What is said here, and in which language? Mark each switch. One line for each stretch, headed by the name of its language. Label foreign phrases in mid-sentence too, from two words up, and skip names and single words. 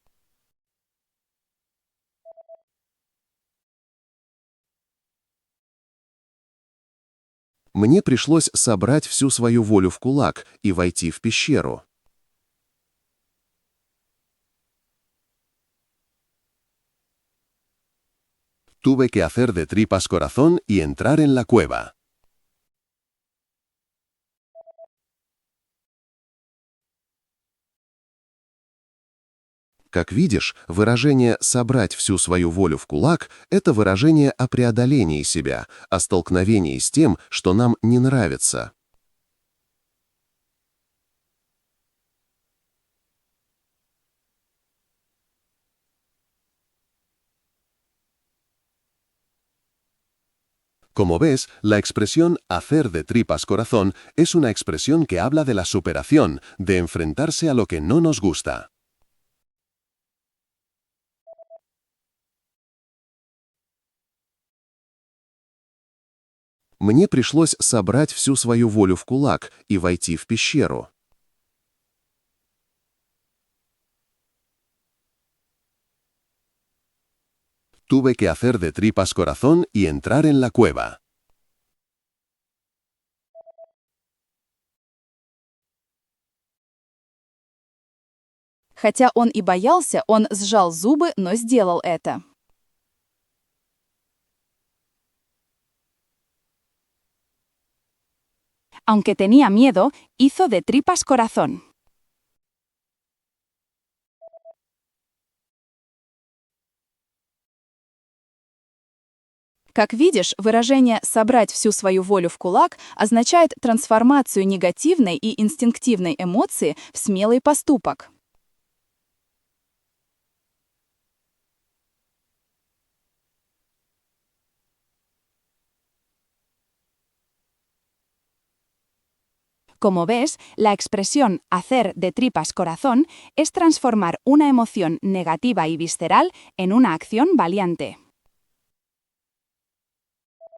Russian: Мне пришлось собрать всю свою волю в кулак и войти в пещеру.
Spanish: Tuve que hacer de tripas corazón y entrar en la cueva.
Russian: Как видишь, выражение «собрать всю свою волю в кулак» — это выражение о преодолении себя, о столкновении с тем, что нам не нравится.
Spanish: Como ves, la expresión hacer de tripas corazón es una expresión que habla de la superación, de enfrentarse a lo que no nos gusta.
Russian: Мне пришлось собрать всю свою волю в кулак и войти в пещеру.
Spanish: Tuve que hacer de tripas corazón y entrar en la cueva.
Russian: Хотя он и боялся, он сжал зубы, но сделал это.
Spanish: Aunque tenía miedo, hizo de tripas corazón.
Russian: Как видишь, выражение «собрать всю свою волю в кулак» означает трансформацию негативной и инстинктивной эмоции в смелый поступок.
Spanish: Como ves, la expresión hacer de tripas corazón es transformar una emoción negativa y visceral en una acción valiente.